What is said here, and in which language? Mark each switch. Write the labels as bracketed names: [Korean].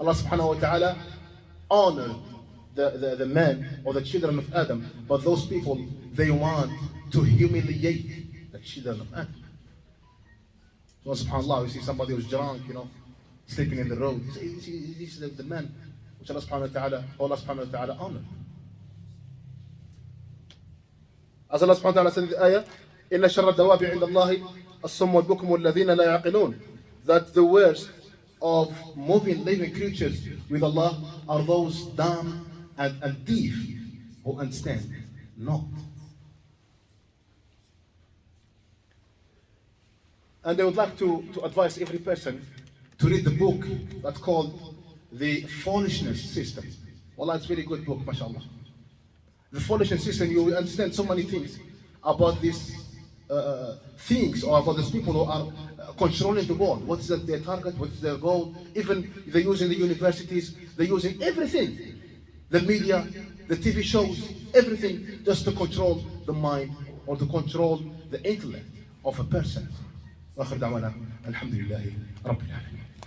[English] Allah subhanahu wa ta'ala honored the man or the children of Adam, but those people, they want to humiliate the children of Adam. So subhanAllah, you see somebody who's drunk, sleeping in the road. This is the man which Allah subhanahu wa ta'ala honored. As Allah subhanahu wa ta'ala said in the ayah, [Arabic] إِنَّ شَرَّ الدَّوَابِ عِنْدَ اللَّهِ الصُّمُّ وَالْبُكْمُ الَّذِينَ لَا يَعْقِلُونَ. [English] That the worst of moving, living creatures with Allah are those dumb and deaf who understand not. And I would like to advise every person to read the book that's called The Foolishness System. Wallah, it's a very good book, mashallah. The Foolishness System, you will understand so many things about these things, or about these people who are controlling the world. What's their target? What's their goal? Even they're using the universities, they're using everything. The media, the TV shows, everything just to control the mind or to control the intellect of a person. [Arabic] وآخر دعوانا الحمد لله رب العالمين.